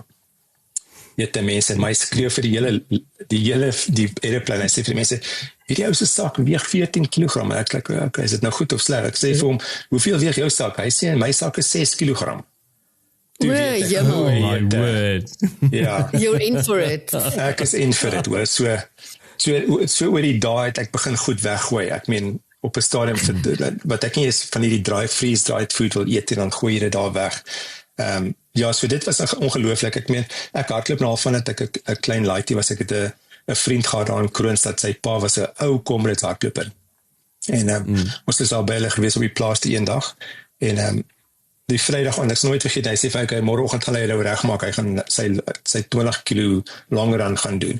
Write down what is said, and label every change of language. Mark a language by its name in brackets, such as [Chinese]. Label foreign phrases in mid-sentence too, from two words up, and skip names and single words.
[Afrikaans] Weet die mense, en my skreeu vir die aeroplane, hy sê vir die mense, hierdie ou se sak weeg 14 kilogram, en ek sê, okay, is dit nou goed of sleg? Ek sê vir hom, hoeveel weeg jou sak? Hy sê, my sak is 6 kilogram. [English] Oh my word. [Afrikaans] Ja. [English] You're in for it. [Afrikaans] Ek is [English] in for it, [Afrikaans] hoor. So oor die dae het ek begin goed weggooi. Ek meen, op 'n stadium, wat ek nie is van die [English] freeze-dried food [Afrikaans] wil eet, en dan gooi jy dit daar weg. Ja, so dit was ongelooflik. Ek meen, ek hardloop nou al van dat ek 'n klein laaitjie was. Ek het 'n vriend gehad daar in Kroonstad, sy pa was 'n ou Comrades hardloper. En ons is al by hulle gewees op die plaas die een dag. En die Vrydag aan, ek is nooit vergeet, hy sê vir okay, môreoggend gaan hy nou regmaak, hy gaan sy 20 kilo [English] long run [Afrikaans] gaan doen.